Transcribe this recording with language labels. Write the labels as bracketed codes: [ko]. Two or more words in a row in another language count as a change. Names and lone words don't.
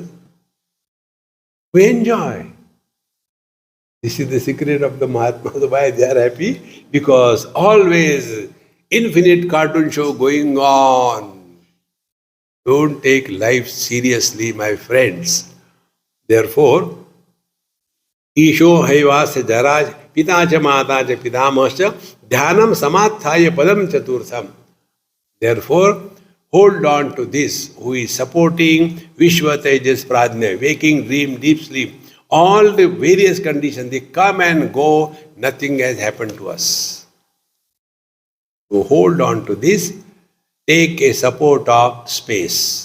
[en] We enjoy. This is the secret of the Mahatma. Why they are happy? Because always infinite cartoon show going on. Don't take life seriously, my friends. Therefore, [sa] Isho haivasya jaraj pitacha matacha pitamahascha dhyanam samatthaya padam chaturtham. [en] Therefore, hold on to this, who is supporting Vishwa Tejas Pradnya, waking, dream, deep sleep. All the various conditions, they come and go, nothing has happened to us. So hold on to this, take a support of space.